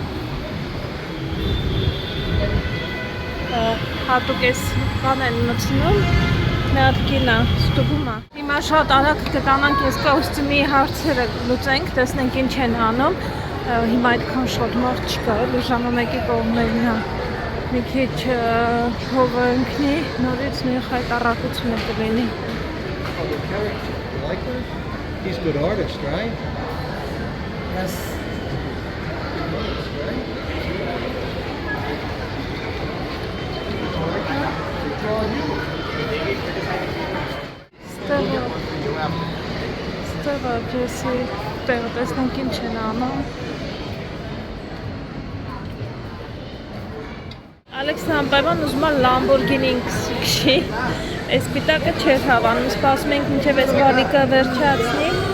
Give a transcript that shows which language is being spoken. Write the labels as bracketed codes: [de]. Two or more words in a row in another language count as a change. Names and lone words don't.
[hy] Հատուկ ես բան են մտցնում, մի հատ կինա ստուգում է։ Հիմա շատ արագ կտանանք ես կոստյումի հարցերը լուծենք, տեսնենք ինչ են անում։ Հիմա այդքան շատ մարդ չկա, էլի ժամը 1-ի կողմերն է։ Մի քիչ հովը ընկնի, նորից նույն հայտարարությունը կլինի։ [en] He's a good artist, right? Yes. [hy] Ստեղը ջեսի տեղը տեսնենք ինչ են անում։ Ալեքսանդրովան ուզում է Լամբորգինին քշի, այս պիտակը չէր հավանում, սպասում ենք մինչև այս բալիկը վերջացնի։